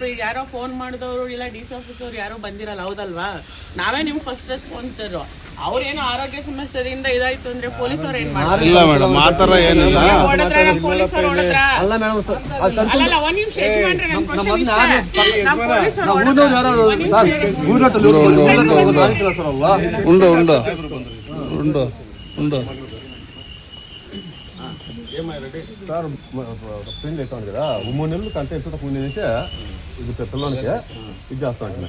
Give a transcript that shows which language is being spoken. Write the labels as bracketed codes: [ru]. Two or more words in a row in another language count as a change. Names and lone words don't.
[kn] ಈಗ ಯಾರೋ ಫೋನ್ ಮಾಡಿದವರು ಇಲ್ಲ [en] DC officer [kn] ಯಾರೋ ಬಂದಿರಲ್ಲ, ಹೌದಲ್ವಾ? ನಾವೇ ನಿಮ್ಗೆ [en] first response. [kn] ಅವ್ರೇನೋ ಆರೋಗ್ಯ ಸಮಸ್ಯೆದಿಂದ ಇದಾಯ್ತು ಅಂದ್ರೆ ಪೊಲೀಸರು ಏನ್ ಮಾಡ್ತಾರೆ? ಪೊಲೀಸರು ಹೊಡೆದ್ರ ಅಲ್ಲ, ಒಂದ್ ನಿಮಿಷ ಯಜಮಾನ್ರೆ, ನಮ್ ಕ್ವಶನ್ ಇಷ್ಟ. ನಮ್ ಪೊಲೀಸರು [en] sir friend [te] అయితే ఉంది కదా, 3 నెలలు కంటే ఎంత ముందు నుంచి ఇది పిల్లలకి ఇది చేస్తా ఉంటున్నాయి.